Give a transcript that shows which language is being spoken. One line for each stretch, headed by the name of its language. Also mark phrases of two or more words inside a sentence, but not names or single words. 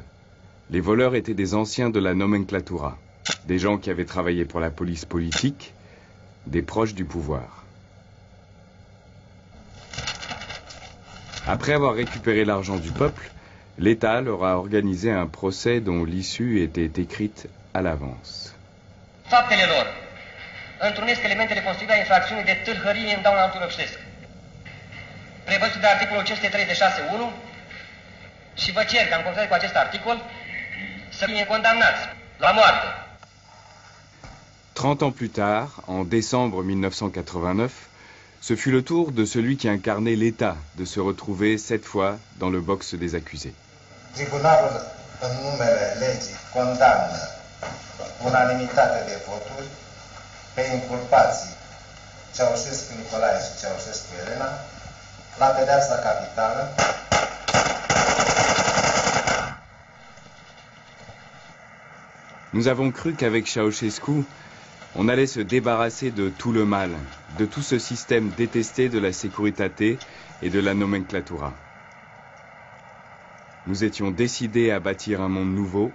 French: Les voleurs étaient des anciens de la nomenclatura, des gens qui avaient travaillé pour la police politique, des proches du pouvoir. Après avoir récupéré l'argent du peuple, l'État leur a organisé un procès dont l'issue était écrite à l'avance.
Romanian: Faptele lor întrunesc elementele constituirea infracțiunii de tâlhărie în dauna altui obștesc. Prevăzut de articolul 536.1 și vă cer ca în conformitate cu acest articol să fie condamnați la moarte.
French: 30 ans plus tard, en décembre 1989, ce fut le tour de celui qui incarnait l'État de se retrouver cette fois dans le box des accusés.
Romanian: Tribunalul, în numele legii, condamnă unanimitate de voturi pe inculpații Ceaușescu Nicolae și Ceaușescu Elena la pedeapsa capitală.
French: Nous avons cru qu'avec Ceausescu, on allait se débarrasser de tout le mal, de tout ce système détesté de la Securitate et de la nomenclatura. Nous étions décidés à bâtir un monde nouveau.